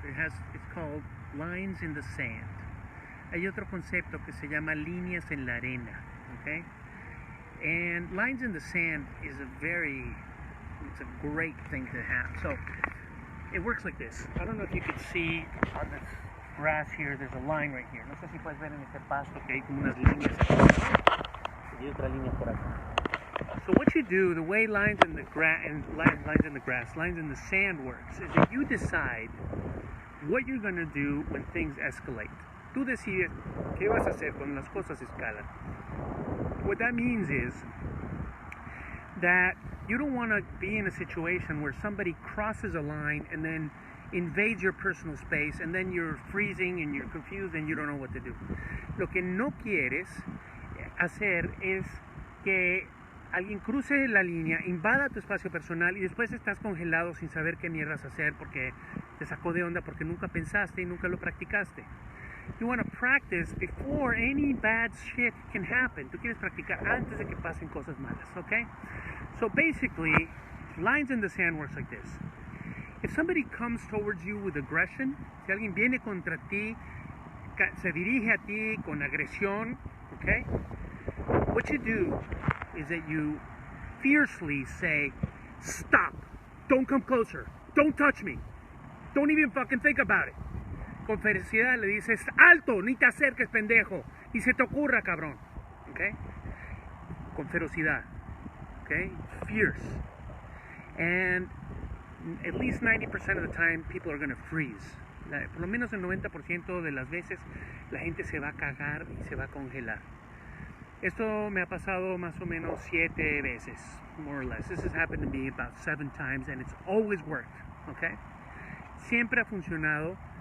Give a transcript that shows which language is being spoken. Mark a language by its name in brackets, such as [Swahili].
[English] It's called lines in the sand. [Spanish] Hay otro concepto que se llama líneas en la arena, okay? [English] And lines in the sand is it's a great thing to have. So it works like this. I don't know if you can see on this grass here, there's a line right here. [Spanish] No sé si puedes ver en este pasto que hay como unas líneas aquí. Y otra línea por acá. [English] So what you do, the way lines in the grass, lines in the sand works, is that you decide what you're going to do when things escalate. [Spanish] Tú decides qué vas a hacer cuando las cosas escalan. [English] What that means is that you don't want to be in a situation where somebody crosses a line and then invades your personal space and then you're freezing and you're confused and you don't know what to do. [Spanish] Lo que no quieres hacer es que alguien cruce la línea, invada tu espacio personal y después estás congelado sin saber qué mierdas hacer porque te sacó de onda porque nunca pensaste y nunca lo practicaste. [English] You want to practice before any bad shit can happen. [Spanish] Tú quieres practicar antes de que pasen cosas malas, okay? [English] So basically, lines in the sand works like this. If somebody comes towards you with aggression, [Spanish] si alguien viene contra ti, se dirige a ti con agresión, okay? [English] What you do is that you fiercely say, stop, don't come closer, don't touch me, don't even fucking think about it. [Spanish] Con ferocidad le dices, alto, ni te acerques, pendejo, ni se te ocurra, cabrón, okay? Con ferocidad, [English] okay? Fierce. And at least 90% of the time, people are going to freeze. [Spanish] Por lo menos el 90% de las veces, la gente se va a cagar y se va a congelar. Esto me ha pasado más o menos 7 veces, [English] more or less. This has happened to me about 7 times, and it's always worked, okay? [Spanish] Siempre ha funcionado